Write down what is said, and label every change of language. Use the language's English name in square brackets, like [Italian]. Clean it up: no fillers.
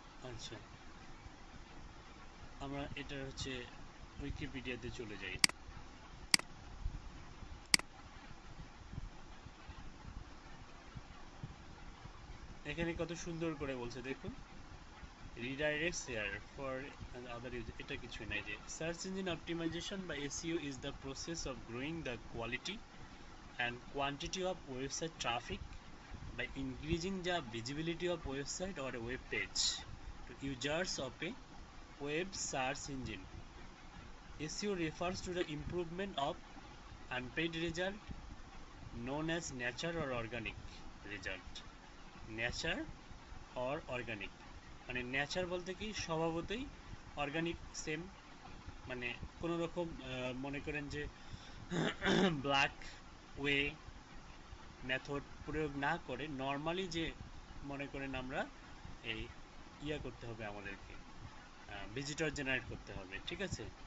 [Bangla] আচ্ছা, আমরা এটা হচ্ছে উইকিপিডিয়াতে চলে যাই। এখানে কত সুন্দর করে বলছে দেখুন, [English] redirects here for other user, [Bangla] এটা কিছুই নাই। [English] যে search engine optimization বা SEO is the process of growing the quality and quantity of website traffic by increasing the visibility of website or a web page to users of a web search engine. SEO refers to the improvement of unpaid result known as nature or organic result. [Bangla] Nature or organic, মানে Nature বলতে কি স্বভাবতই, organic same, মানে কোনো রকম মনে করেন যে ব্ল্যাক ওয়ে মেথড প্রয়োগ না করে নর্মালি যে মনে করেন আমরা এই করতে হবে আমাদেরকে, ভিজিটর জেনারেট করতে হবে, ঠিক আছে?